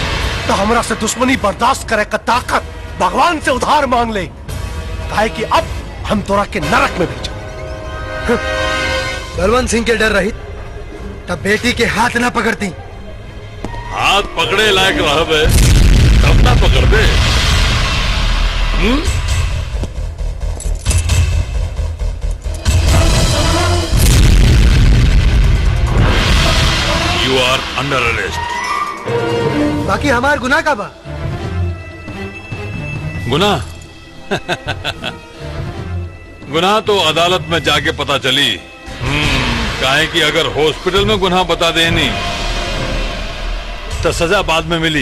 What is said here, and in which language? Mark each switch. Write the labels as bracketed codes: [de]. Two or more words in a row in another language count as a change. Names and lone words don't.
[bho] तो हमरा से दुश्मनी बर्दाश्त करे का ताकत भगवान से उधार मांग ले, काहे कि अब हम तोरा के नरक में भेजा। बलवंत सिंह के डर रही तब बेटी के हाथ ना पकड़ती। हाथ पकड़े लायक रहबे तब ना पकड़ दे। [en] You are under arrest. [bho] बाकी हमार गुनाह का बा? गुनाह गुनाह तो अदालत में जाके पता चली। काहे कि अगर हॉस्पिटल में गुनाह बता देनी तो सजा बाद में मिली।